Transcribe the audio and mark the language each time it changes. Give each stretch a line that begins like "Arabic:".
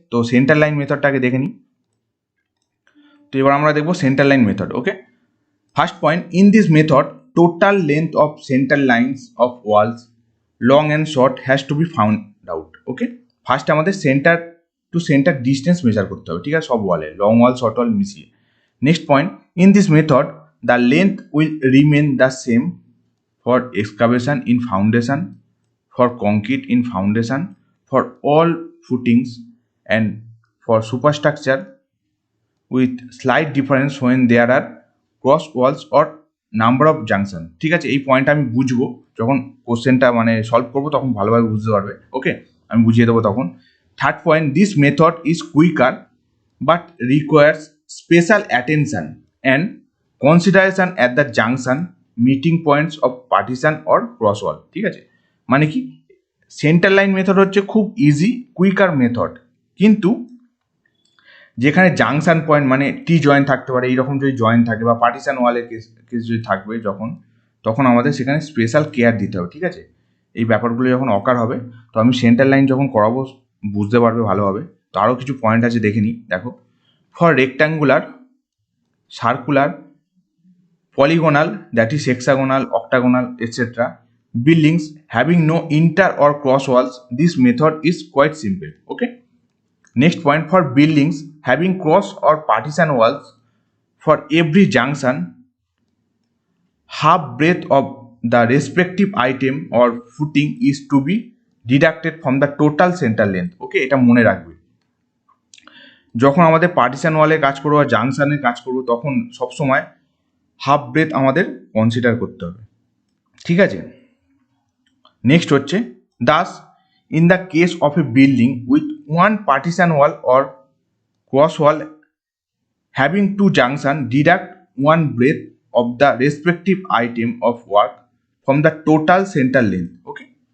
Bangla: তো centre line মেথডটাকে দেখে নিই। তো এবার আমরা দেখবো centre line method, okay.
English: First point, in this method total length of centre lines of walls long and short has to be found out, okay.
Bangla: First আমাদের centre two centre distance measure করতে হবে, ঠিক আছে, সব ওয়ালে long ওয়াল short ওয়াল মিশিয়ে।
English: Next point, in this method the length will remain the same for excavation in foundation, for concrete in foundation, for all footings, and for superstructure, with slight difference when there are cross walls or number of junction, ঠিক আছে।
Bangla: এই point আমি বুঝবো যখন কোশ্চেনটা মানে solve করবো, তখন ভালোভাবে বুঝতে পারবে, ওকে। আমি বুঝিয়ে দেবো তখন।
English: Third point, this method is quicker but requires special attention and consideration at the junction meeting points of partition or cross wall, ঠিক আছে।
Bangla: মানে কি, সেন্টার লাইন মেথড হচ্ছে খুব ইজি কুইকার মেথড, কিন্তু যেখানে জাংশন পয়েন্ট মানে টি জয়েন্ট থাকতে পারে, এইরকম যদি জয়েন্ট থাকে বা পার্টিশন ওয়ালের কেস যদি থাকবে তখন আমাদের সেখানে স্পেশাল কেয়ার দিতে হবে, ঠিক আছে। এই ব্যাপারগুলো যখন অকার হবে, তো আমি সেন্টার লাইন যখন করাবো বুঝতে পারবে ভালোভাবে। তো আরও কিছু পয়েন্ট আছে দেখে নিই, দেখো।
English: For rectangular, circular, polygonal, that is hexagonal, octagonal, etc. buildings having no inter or cross walls, this method is quite simple, okay. Next point, for buildings having cross or partition walls, for every junction half breadth of the respective item or footing is to be deducted from the total center length, okay.
Bangla: এটা মনে রাখবে, যখন আমাদের partition ওয়ালে কাজ করবো বা জাংশনের কাজ করবো তখন সবসময় হাফ ব্রেথ আমাদের কনসিডার করতে হবে, ঠিক আছে।
English: Next হচ্ছে, thus in the case of a building with one partition wall or cross wall having two junction, deduct one breadth of the respective item of work from the total centre length, okay.